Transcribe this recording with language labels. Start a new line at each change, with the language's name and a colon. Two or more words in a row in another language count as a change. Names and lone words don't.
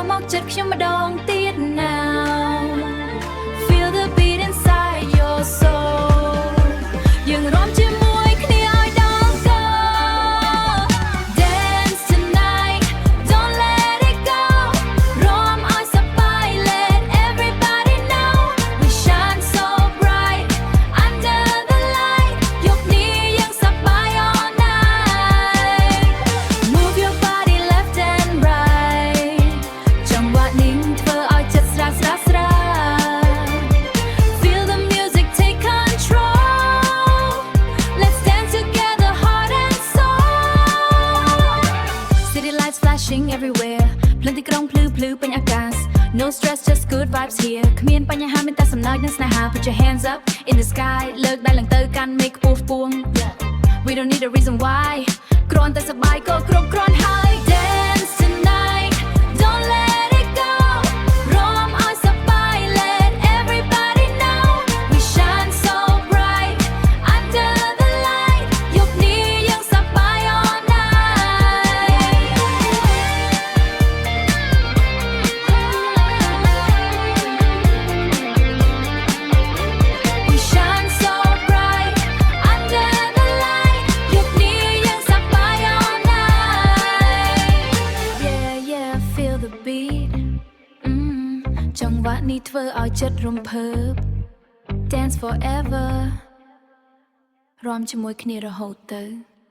Khmer: ចិត្តខ្ញុំម្ដងទៀត
English: now Feel the beat inside your soul
Khmer: យើងរាំជាមួយគ្នាឲ្យដល់ក
English: Dance tonight don't let it go
Khmer: រាំឲ្យសប្បាយ
English: Let everybody know we shine so bright under the light
Khmer: យប់នេះយើងសប្បាយ
English: all night Move your body left and right
Khmer: ចង្វាក់នេះធ្វើឲ្យចិត្តស្រាលស្រាលស្រាល
English: Feel the music take control Let's dance together heart and soul City lights flashing everywhere
Khmer: ភ្លើងទីក្រុងភ្លឺ ភ្លឺពេញអាកាស
English: No stress just good vibes here
Khmer: គ្មានបញ្ហាមានតែសំណើចនិងស្នេហា
English: Put your hands up in the sky
Khmer: លើកដៃឡើងទៅកាន់មេឃខ្ពស់ខ្ពស់
English: We don't need a reason why
Khmer: គ្រាន់តែសប្បាយក៏គ្រប់គ្រាន់ហើយ
English: Dance tonight don't let it go
Khmer: រាំឲ្យសប្បាយ
English: Let everybody know we shine so bright under the light
Khmer: យប់នេះយើងសប្បាយ
English: all night We shine so bright under the light
Khmer: យប់នេះយើងសប្បាយ
English: all night Yeah yeah feel the beat
Khmer: ចង្វាក់នេះធ្វើឲ្យចិត្តរំភើប
English: Dance forever
Khmer: រាំជាមួយគ្នារហូតទៅ